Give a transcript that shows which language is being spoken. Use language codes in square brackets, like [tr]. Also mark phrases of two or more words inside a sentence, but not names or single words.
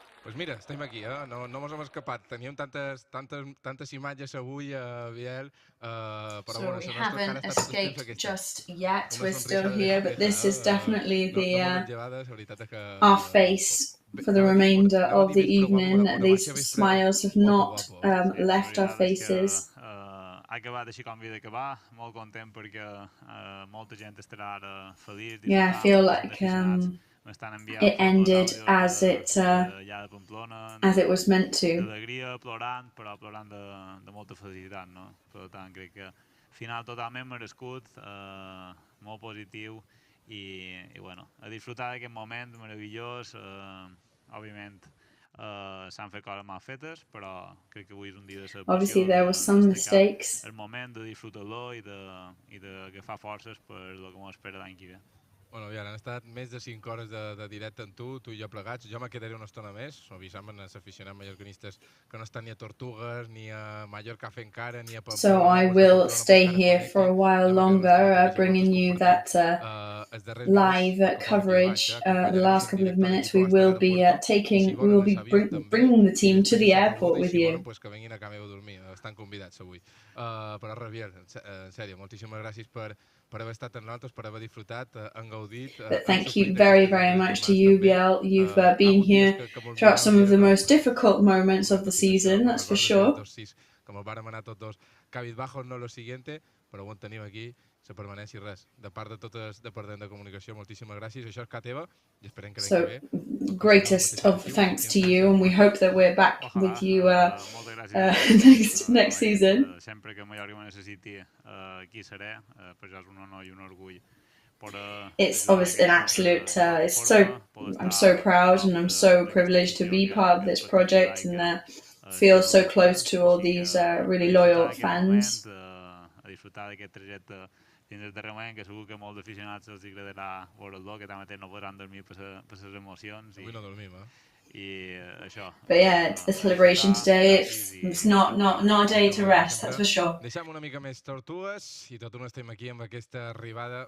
[es] Pues mira, [ca] estem aquí, no mos hem escapat. Teníem tantes imatges avui, Biel, però [en] So [ca] bueno, [en] we [ca] això nostre encara [en] haven't [ca] ha estat tot el temps [en] escaped [ca] aquesta. [en] just yet. [es] Una We're still sonrisa de [en] here, but this is definitely our face for the remainder of the evening. These smiles have not left our faces. [ca] Ha acabat així com havia d'acabar, molt content perquè molta gent estarà ara feliç, [en] Yeah, I feel like it ended as it was meant to. [ca] D'alegria, plorant, però plorant de molta felicitat, no? Per tant, crec que final totalment merescut, molt positiu i bueno, a disfrutar d'aquest moment meravellós, òbviament s'han fet coses mal fetes, però crec que avui és un dia de celebració. [en] Obviously there were some mistakes. [ca] El moment de disfrutar-lo i d'agafar forces per el que ens espera l'any que ve. Bueno, ja han estat més de 5 hores de directe amb tu i jo plegats. Jo me quedaré una estona més, avisant als aficionats mallorquinistes que no estan ni a Tortugues, ni a Mallorca fent cara, ni a Pamplona. [en] So I will stay here for a while longer, bringing you that live coverage. The last couple of minutes, we will be bringing the team to the airport with you. [ca] Pues que venguin a casa meva a dormir, estan convidats avui. Però res, Biel, en sèrio, moltíssimes gràcies per haver estat amb nosaltres, per haver disfrutat, han gaudit. [en] But thank you very, very much to you, Biel. You've been here throughout some of the most difficult moments of the season, that's for sure. [ca] Com el vàrem anar tots dos, [es] cabizbajos no lo siguiente, [ca] però ho tenim aquí, la permanència i res. De part de totes departament de comunicació, moltíssimes gràcies. Això és casa teva i esperem que [en] So, greatest of thanks to you, and we hope that we're back with you next season. [ca] Sempre que Mallorca me necessiti, aquí seré, per això és un honor i un orgull. [en] It's obviously an absolute, I'm so proud and I'm so privileged to be part of this project and feel so close to all these really loyal fans. [ca] A disfrutar d'aquest trajecte dins el terreny, que segur que molts aficionats els agradarà veure-lo, que també no podran dormir per les emocions. Avui no dormim, I això. [en] But yeah, it's a celebration today. It's not a day to rest, that's for sure. [ca] Deixem una mica més Tortugues i tot no estem aquí amb aquesta arribada.